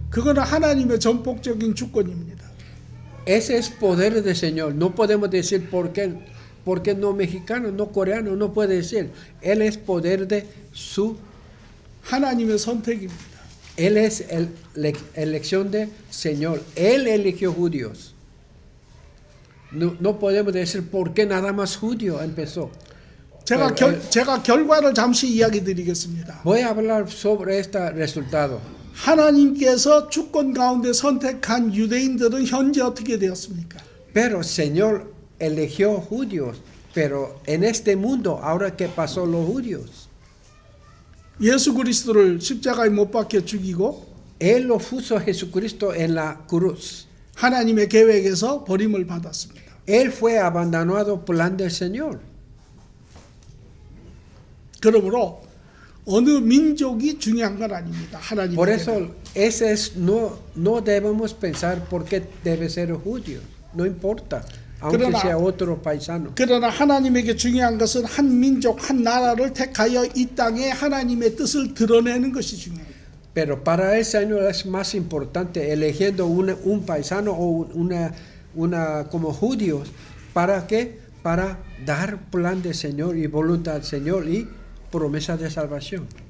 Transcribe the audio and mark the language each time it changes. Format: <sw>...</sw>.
<ko>그거는 하나님의 전폭적인 주권입니다.</ko> <es>Ese es poder del Señor. No podemos decir por qué no mexicano, no coreano, no puede decir. Él es poder de su,</es> <ko>하나님의 선택입니다.</ko> <es>Él es la elección del Señor. Él eligió judíos. No podemos decir por qué nada más judío empezó.</es> <ko>제가 결과를 잠시 이야기 드리겠습니다.</ko> <es>Voy a hablar sobre este resultado.</es> <ko>하나님께서 주권 가운데 선택한 유대인들은 현재 어떻게 되었습니까?</ko> <es>Pero el Señor eligió judíos. Pero en este mundo, ahora que pasó los judíos,</es> <ko>예수 그리스도를 십자가에 못 박혀 죽이고</ko> <es>Él lo puso a Jesucristo en la cruz.</es> <ko>하나님의 계획에서 버림을 받았습니다.</ko> <es>Él fue abandonado por plan del Señor.</es> <ko>그러므로 어느 민족이 중요한 건 아닙니다. 하나님의</ko> <es>Por</es> <ko>계획.</ko> <es>eso, no debemos pensar por qué debe ser judío. No importa. aunque</es> <ko>그러나-</ko> <es>sea otro paisano.</es> <ko>그러나 하나님에게 중요한 것은 한 민족, 한 나라를 택하여 이 땅에 하나님의 뜻을 드러내는 것이 중요해요.</ko> <es>Pero para el Señor es más importante eligiendo un paisano o una como judíos. ¿Para qué? Para dar plan del Señor y voluntad del Señor y promesa de salvación.</es>